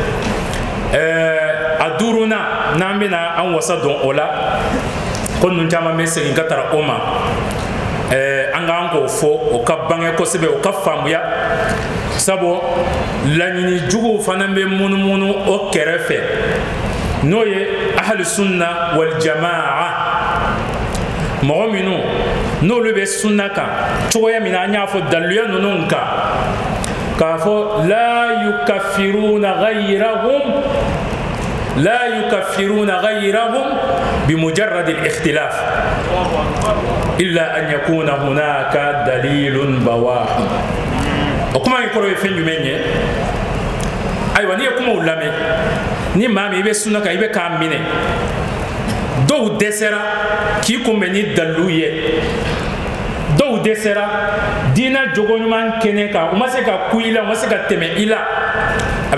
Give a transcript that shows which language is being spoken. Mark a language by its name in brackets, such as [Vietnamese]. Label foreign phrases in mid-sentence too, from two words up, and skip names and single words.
[Bambara] a 5nan n'an bɛna an wasa dɔn o la ko ninnu caman bɛ segin ka tara o ma an k'an k'o fɔ o ka bange kosɛbɛ o ka faamuya sabu laɲini juguw fana bɛ munumunu o kɛrɛfɛ n'o ye [Arabic] أهل السنة والجماعة [Bambara] mɔgɔ minnu n'olu bɛ sunna kan cogoya min na an y'a fɔ daluya ninnu kan k'a fɔ la [Arabic] يكفرون غيرهم بمجرد الاختلاف إلا أن يكون هناك دليل بواح [Bambara] o kuma in kɔrɔ ye fɛn jumɛn ye ayiwa n'i ye kumaw lamɛn ni maa min i bɛ sunna kan i bɛ k'a minɛ dɔw dɛsɛra k'i kunbɛn ni dalilu ye dɔw dɛsɛra diinɛ jogo ɲuman kɛnɛ kan u ma se ka ku i la u ma se ka tɛmɛ i la a